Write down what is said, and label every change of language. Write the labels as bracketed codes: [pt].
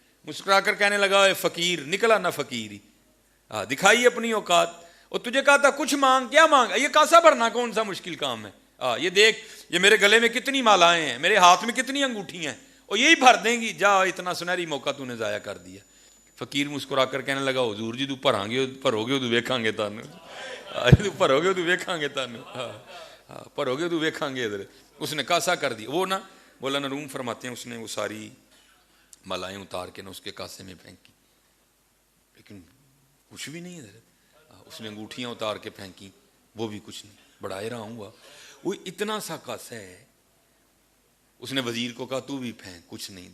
[ur] مسکرا کر کہنے لگا اے فقیر, نکلا نہ فقیر ہی, دکھائی اپنی اوقات. اور تجھے کہا تھا کچھ مانگ, کیا مانگا, یہ کاسا بھرنا کون سا مشکل کام ہے. یہ دیکھ یہ میرے گلے میں کتنی مالائیں ہیں, میرے ہاتھ میں کتنی انگوٹھی ہیں, اور یہی بھر دیں گی. جا اتنا سنہری موقع تو نے ضائع کر دیا. فقیر مسکرا کر کہنے لگا [pa] حضور جی تو بھراں گے, بھرو گے تو ویکھاں گے تانوں, بھرو گے تو ویکھاں گے تانوں, بھرو گے تو ویکھاں گے. [ur] ادھر اس نے کاسا کر دیا. وہ نا مولانا روم فرماتے ہیں اس نے وہ ساری مالائیں اتار کے نا اس کے کاسے میں پھینکی, لیکن کچھ بھی نہیں. ادھر اس نے انگوٹھیاں اتار کے پھینکی, وہ بھی کچھ نہیں. بڑا حیران ہوا, وہ اتنا سا کاسا ہے. اس نے وزیر کو کہا تو بھی پھینک, کچھ نہیں.